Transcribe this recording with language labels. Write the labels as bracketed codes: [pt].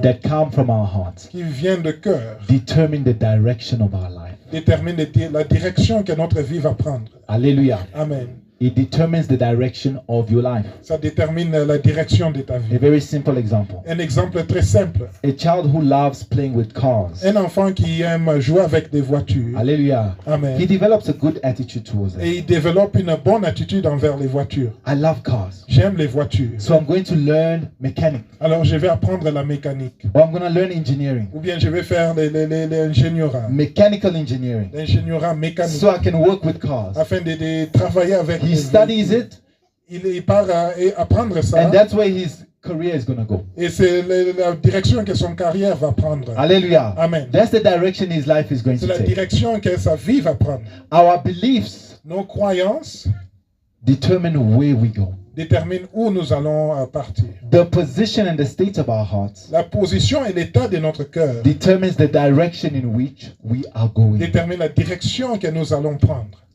[en] that come from our hearts [fr] qui viennent de cœur [en] determine the direction of our life. [fr] déterminent la direction que notre vie va prendre. [en] Hallelujah. Amen. It determines the direction of your life. [fr] Ça détermine la direction de ta [en] A [fr] vie. [en] very simple example. [fr] Un exemple très simple. [en] A child who loves playing with cars. [fr] Un enfant qui aime jouer avec des voitures. [en] Hallelujah. He Amen. develops a good attitude towards them. [fr] Et il développe une bonne attitude envers les voitures. [en] I love cars. [fr] J'aime les voitures. [en] So I'm going to learn mechanic. [fr] Alors je vais apprendre la mécanique. [en] Or I'm going to learn engineering. [fr] Ou bien je vais faire l'ingénierat. [en] Mechanical engineering. [fr] L'ingénierat mécanique. [en] So I can work with cars. [fr] Afin de travailler avec [en] He [fr] les [en] studies [fr] véhicules. [en] it, [fr] Il part à apprendre ça. [en] and that's where his career is going to go. [fr] Et c'est la direction que son carrière va prendre. [en] Hallelujah. Amen. That's the direction his life is going [fr] C'est [en] to [fr] la [en] take. [fr] direction que sa vie va prendre. [en] Our beliefs [fr] Nos croyances [en] determine where we go. [fr] déterminent où nous allons partir. [en] The position and the state of our hearts [fr] La position et l'état de notre cœur [en] determines the direction in which we are going. [fr] déterminent la direction que nous allons prendre.